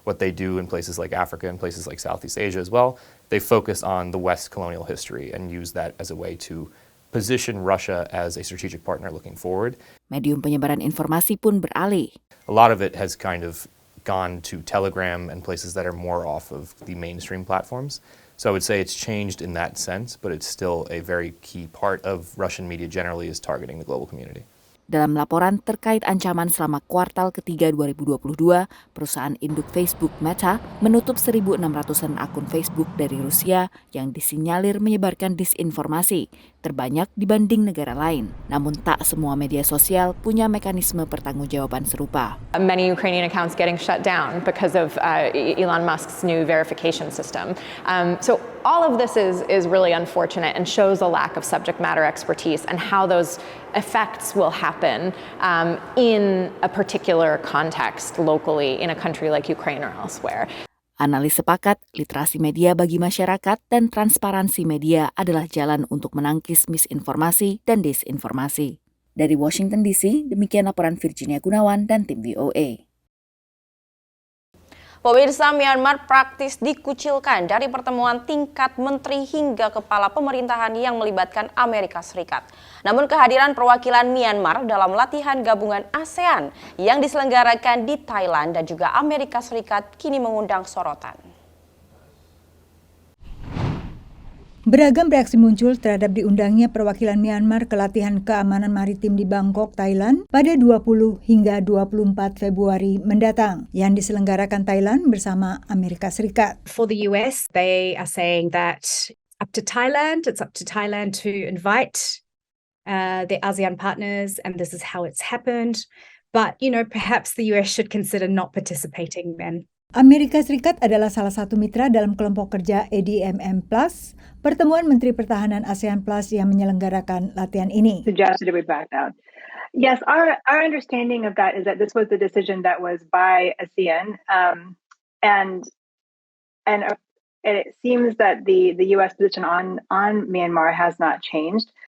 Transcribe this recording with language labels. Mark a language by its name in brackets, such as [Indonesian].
[English] What they do in places like Africa and places like Southeast Asia as well, they focus on the West colonial history and use that as a way to position Russia as a strategic partner looking forward. [Indonesian] Medium penyebaran informasi pun beralih. [English] A lot of it has kind of gone to Telegram and places that are more off of the mainstream platforms. So I would say it's changed in that sense, but it's still a very key part of Russian media generally is targeting the global community. [Indonesian] Dalam laporan terkait ancaman selama kuartal ketiga 2022, perusahaan induk Facebook Meta menutup 1.600-an akun Facebook dari Rusia yang disinyalir menyebarkan disinformasi, terbanyak dibanding negara lain. Namun tak semua media sosial punya mekanisme pertanggungjawaban serupa. [English] Many Ukrainian accounts getting shut down because of Elon Musk's new verification system. So all of this is really unfortunate and shows a lack of subject matter expertise and how those effects will happen in a particular context locally in a country like Ukraine or elsewhere. [Indonesian] Analis sepakat, literasi media bagi masyarakat dan transparansi media adalah jalan untuk menangkis misinformasi dan disinformasi. Dari Washington DC, demikian laporan Virginia Gunawan dan tim VOA. Pemirsa, Myanmar praktis dikucilkan dari pertemuan tingkat menteri hingga kepala pemerintahan yang melibatkan Amerika Serikat. Namun kehadiran perwakilan Myanmar dalam latihan gabungan ASEAN yang diselenggarakan di Thailand dan juga Amerika Serikat kini mengundang sorotan. Beragam reaksi muncul terhadap diundangnya perwakilan Myanmar ke latihan keamanan maritim di Bangkok, Thailand pada 20 hingga 24 Februari mendatang yang diselenggarakan Thailand bersama Amerika Serikat. [English] For the US, they are saying that it's up to Thailand to invite the ASEAN partners, and this is how it's happened. But, perhaps the US should consider not participating then. [Indonesian] Amerika Serikat adalah salah satu mitra dalam kelompok kerja ADMM Plus, pertemuan Menteri Pertahanan ASEAN Plus yang menyelenggarakan latihan ini. [English] Suggested it would back down. Yes, our understanding of that is that this was the decision that was by ASEAN, and and it seems that the U.S. position on Myanmar has not changed.